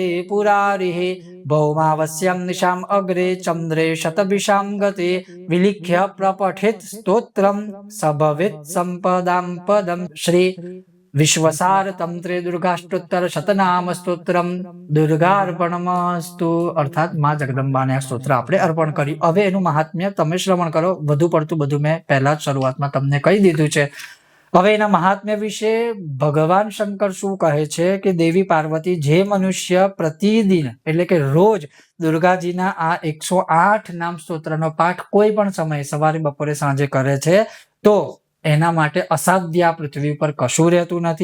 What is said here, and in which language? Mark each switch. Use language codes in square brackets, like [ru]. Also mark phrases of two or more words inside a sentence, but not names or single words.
[sa] पुरारिः भौमावस्यां निशाम् अग्रे चन्द्रे शतभिषां गते विलिख्य प्रपठेत् स्तोत्रं स भवेत् सम्पदां पदं श्री विश्वसार तंत्रे दुर्गाष्टोत्तर शतनाम स्तोत्रम दुर्गार्पणमस्तु [gu] અર્થાત માં જગદંબાને આ સ્તોત્ર આપણે અર્પણ કર્યું। હવે એનું મહાત્મ્ય તમે શ્રવણ કરો। વધુ પડતું બધું મેં પહેલા જ શરૂઆતમાં તમને કહી દીધું છે। હવે એના મહાત્મ્ય વિશે ભગવાન શંકર શું કહે છે કે દેવી પાર્વતી જે મનુષ્ય પ્રતિદિન એટલે કે રોજ દુર્ગાજીના આ 108 નામ સ્તોત્રનો પાઠ કોઈ પણ સમયે સવારે બપોરે સાંજે કરે છે તો એના માટે અસાધ્ય પૃથ્વી ઉપર કશું રહેતું નથી।